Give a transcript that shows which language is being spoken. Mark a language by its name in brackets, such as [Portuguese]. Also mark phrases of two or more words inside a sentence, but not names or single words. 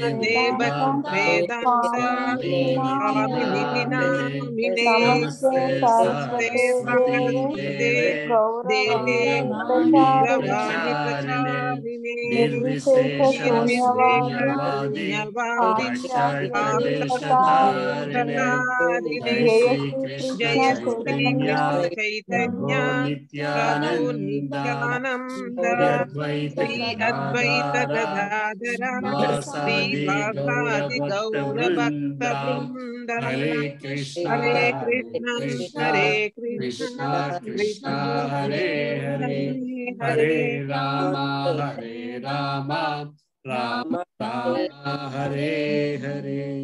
[Sanskrit] Srimate Vedanta Vedanta Swami Swami Namine Namine Namaste Namaste Saraswati Saraswate Deve Deve Gauravani Gauravani Pracharine Pracharine నిర్విశేష శూన్యవాది అక్షయప్రదేశధారిణే జయ శ్రీ కృష్ణ చైతన్య ప్రభో నిత్యానంద శ్రీ అద్వైత గదాధర శ్రీవాసాది గౌరభక్త బృంద హరే కృష్ణ హరే కృష్ణ కృష్ణ హరే హరే హరే రామ రామ రామ హరే హరే.